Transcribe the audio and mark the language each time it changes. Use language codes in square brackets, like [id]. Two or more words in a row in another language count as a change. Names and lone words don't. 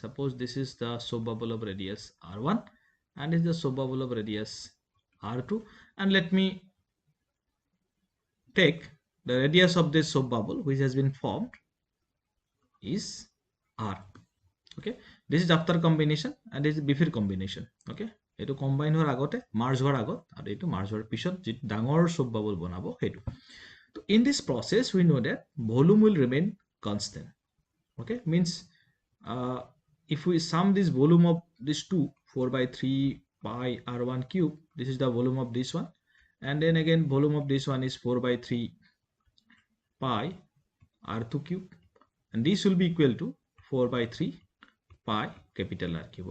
[en] Suppose this is the soap bubble of radius R1 and is the soap bubble of radius R2, and let me take the radius of this soap bubble which has been formed is R. Okay, this is after combination and this is before combination. [as] Okay, এইটো combine হোৱাৰ আগতে merge হোৱাৰ আগত আৰু এইটো merge হোৱাৰ পিছত যিটো ডাঙৰ [en] soap bubble [as] বনাব সেইটো. [en] So in this process we know that volume will remain constant. Okay, means if we sum this volume of this two 4 by 3 pi r1 cube, this is the volume of this one, and then again volume of this one is 4 by 3 pi r2 cube, and this will be equal to 4 by 3 pi capital R cube.